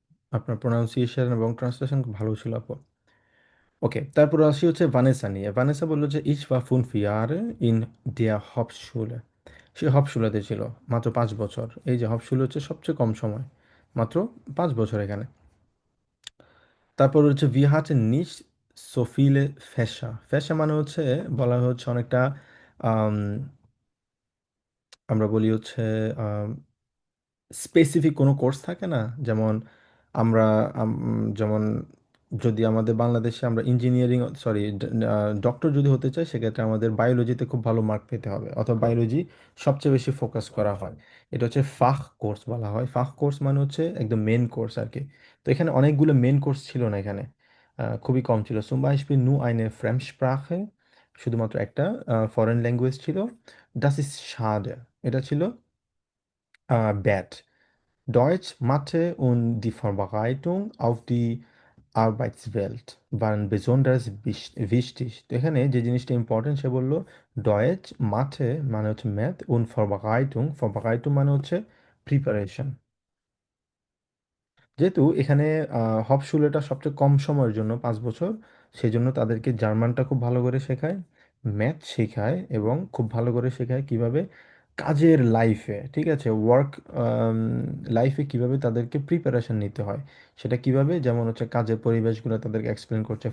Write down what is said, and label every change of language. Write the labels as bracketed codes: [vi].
[bn] আপনার প্রোনাউন্সিয়েশন এবং ট্রান্সলেশন খুব ভালো ছিল আপু। ওকে, তারপর আসি হচ্ছে ভানেসা নিয়ে। ভানেসা বললো যে [de] ich war 5 Jahre in der Hauptschule। [bn] সে হপশুলাতে ছিল মাত্র 5 বছর। এই যে হপশুল হচ্ছে সবচেয়ে কম সময়, মাত্র 5 বছর এখানে। তারপর হচ্ছে [de] wir hatten nicht so viele Fächer। [bn] ফ্যাশা মানে হচ্ছে বলা হচ্ছে অনেকটা আম, আমরা বলি হচ্ছে স্পেসিফিক কোনো কোর্স থাকে না, যেমন আমরা যেমন যদি আমাদের বাংলাদেশে আমরা ইঞ্জিনিয়ারিং, সরি, ডক্টর যদি হতে চাই, সেক্ষেত্রে আমাদের বায়োলজিতে খুব ভালো মার্ক পেতে হবে, অথবা বায়োলজি সবচেয়ে বেশি ফোকাস করা হয়। এটা হচ্ছে ফাখ কোর্স বলা হয়। ফাখ কোর্স মানে হচ্ছে একদম মেন কোর্স আর কি। তো এখানে অনেকগুলো মেন কোর্স ছিল না এখানে, খুবই কম ছিল। [de] zum Beispiel nur eine Fremdsprache, [bn] শুধুমাত্র একটা ফরেন ল্যাঙ্গুয়েজ ছিল। [de] das ist schade, [bn] এটা ছিল bad. [de] Deutsch, Mathe und die Vorbereitung auf die Arbeitswelt waren besonders wichtig। [bn] তো এখানে যে জিনিসটা ইম্পর্টেন্ট সে বললো ডয়েচ, মাথে মানে হচ্ছে ম্যাথ, [de] und Vorbereitung [bn] মানে হচ্ছে প্রিপারেশন। যেহেতু এখানে হপশুলেটা সবচেয়ে কম সময়ের জন্য 5 বছর, সেই জন্য তাদেরকে জার্মানটা খুব ভালো করে শেখায়, ম্যাথ শেখায়, এবং খুব ভালো করে শেখায় কিভাবে কাজের লাইফে, ঠিক আছে, ওয়ার্ক লাইফে কিভাবে তাদেরকে প্রিপারেশন নিতে হয়, সেটা কিভাবে, যেমন হচ্ছে কাজের পরিবেশগুলো তাদেরকে এক্সপ্লেন করছে।